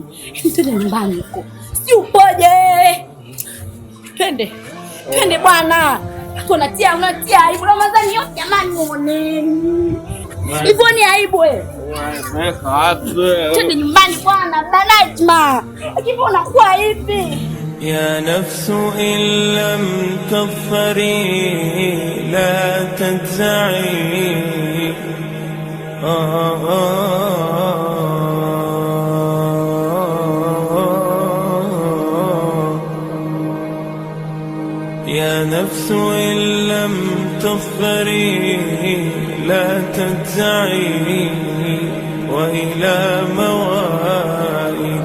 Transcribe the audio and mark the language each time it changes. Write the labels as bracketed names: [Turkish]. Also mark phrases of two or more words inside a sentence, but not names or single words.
[Swahili] Twende nyumbani huko. Si upoje? Twende bwana. Unatia aibu Ramadhani yote jamani, muoneni. Hivyo ni aibu wewe. Wanipeleka wapi? Twende nyumbani bwana, Najma. Hivi unakuwa hivi? [Arabic] يا نفس إن لم تظفري لا تجزعي يا نفس إن لم تظفري لا تجزعي وإلى موالي